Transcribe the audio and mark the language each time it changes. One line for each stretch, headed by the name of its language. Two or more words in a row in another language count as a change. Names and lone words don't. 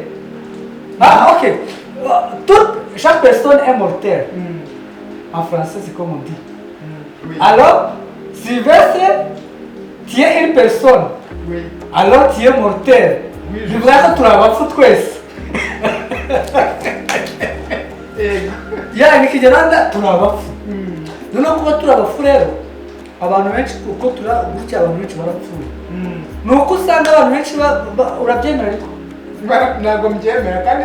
French: Ah, ok. Chaque personne est mortelle. En français, c'est comme on dit. Oui. Alors, Sylvestre, tu es une personne. Oui. Alors, tu es mortel. Oui, Je voudrais que tu la vas foutre.
Kinyarwanda: Ya ni kinyarwanda turabapfu noneho kuba turabapfu rero abantu benshi uko gutya abantu benshi barapfuye nuko usanga abantu benshi urabyemera ariko ntabwo mbyemera kandi